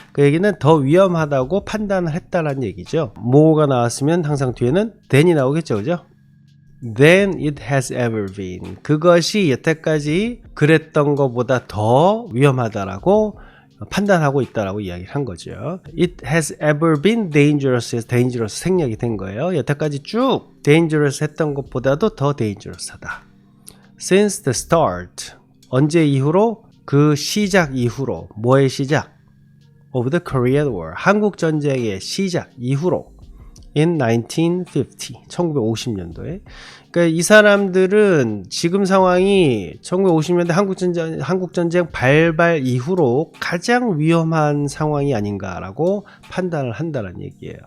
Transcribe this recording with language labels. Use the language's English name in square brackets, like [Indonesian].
[Korean] 그 얘기는 더 위험하다고 판단을 했다는 얘기죠. more가 나왔으면 항상 뒤에는 than이 나오겠죠, 그죠? [English] than it has ever been. [Korean] 그것이 여태까지 그랬던 것보다 더 위험하다라고 판단하고 있다라고 이야기를 한 거죠. [English] It has ever been dangerous에서 dangerous [Korean] 생략이 된 거예요. 여태까지 쭉 dangerous 했던 것보다도 더 dangerous하다. [English] Since the start, [Korean] 언제 이후로? 그 시작 이후로. 뭐의 시작? [English] Of the Korean War, [Korean] 한국 전쟁의 시작 이후로. In 1950, 1950년도에. 그러니까 이 사람들은 지금 상황이 1950년대 한국전쟁 발발 이후로 가장 위험한 상황이 아닌가라고 판단을 한다는 얘기예요.